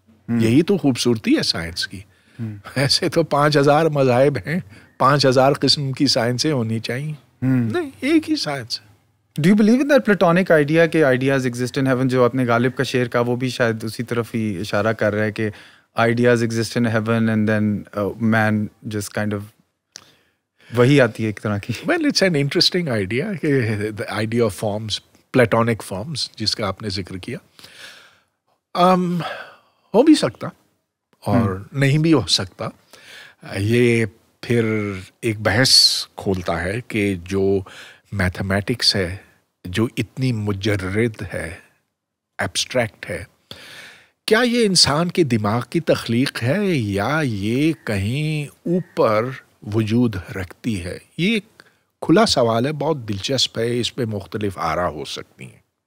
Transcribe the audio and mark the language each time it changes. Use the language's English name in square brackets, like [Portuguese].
[Urdu] یہی تو خوبصورتی ہے سائنس کی. ایسے تو 5000 مذاہب ہیں، 5000 قسم کی سائنسیں ہونی چاہیے. نہیں، ایک ہی science. [English] Do you believe in that platonic idea [Urdu] کہ [English] ideas exist in heaven, [Urdu] جو اپنے غالب کا شعر کا وہ بھی شاید اسی طرف ہی اشارہ کر رہا ہے کہ [English] ideas exist in heaven and then man just kind of [Urdu] وہی آتی ہے ایک طرح کی. [English] Well, it's an interesting idea, the idea of forms, platonic forms, [Urdu] جس کا آپ نے ذکر کیا. ہو بھی سکتا اور نہیں بھی ہو سکتا. یہ پھر ایک بحث کھولتا ہے کہ جو میتھمیٹکس ہے جو اتنی مجرد ہے, ایبسٹریکٹ ہے, کیا یہ انسان کے دماغ کی تخلیق ہے یا یہ کہیں اوپر وجود رکھتی ہے؟ یہ ایک کھلا سوال ہے, بہت دلچسپ ہے, اس پہ مختلف آراء ہو سکتی ہیں.